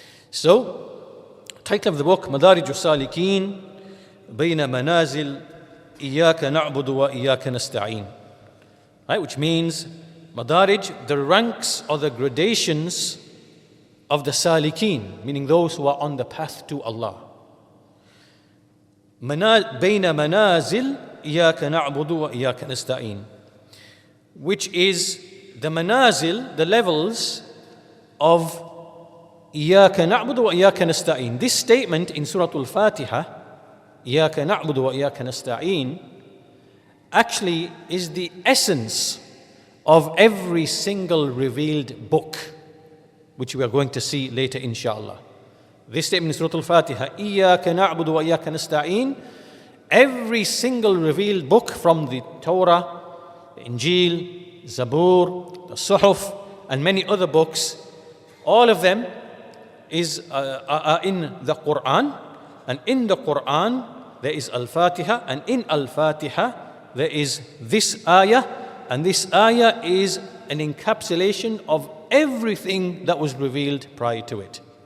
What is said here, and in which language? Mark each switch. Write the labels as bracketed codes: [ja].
[en] So, title of the book, Madārij as-Sālikīn, [ar] بين منازل إياك نعبد وإياك نستعين. [en] Right, which means, Madārij, the ranks or the gradations of the Sālikīn, meaning those who are on the path to Allah. [ar] بين منازل إياك نعبد وإياك نستعين, [en] which is the manazil, the levels of [ar] إياك نعبد وإياك نستعين. [en] This statement in Surah Al-Fatiha, [ar] إياك نعبد وإياك نستعين, [en] actually is the essence of every single revealed book, which we are going to see later inshallah. This statement in Surah Al-Fatiha, [ar] إياك نعبد وإياك نستعين, [en] every single revealed book from the Torah, the Injil, Zabur, the Suhuf, and many other books, all of them are in the Quran, and in the Quran there is Al-Fatiha, and in Al-Fatiha there is this ayah, and this ayah is an encapsulation of everything that was revealed prior to it.